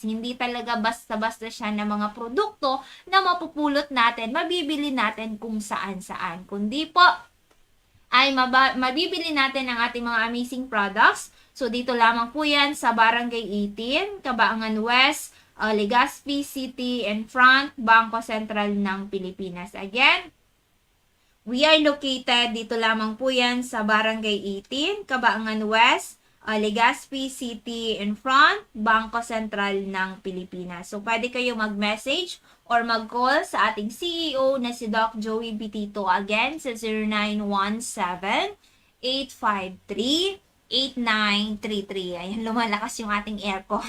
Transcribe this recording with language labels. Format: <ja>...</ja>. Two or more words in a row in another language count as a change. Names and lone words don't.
<tl>Hindi talaga basta-basta siya na mga produkto na mapupulot natin, mabibili natin kung saan-saan. Kundi po, ay mabibili natin ang ating mga amazing products. So, dito lamang po yan sa Barangay 18, Cabaangan West, Legazpi City, and Front, Bangko Sentral ng Pilipinas.</tl> <en>Again, we are located</en> <tl>dito lamang po yan sa Barangay 18, Cabaangan West, Legazpi City in front, Bangko Sentral ng Pilipinas. So, pwede kayo mag-message or mag-call sa ating CEO na si Doc Joey Bitito again sa 0917-853-8933. Ayan, lumalakas yung ating aircon.</tl>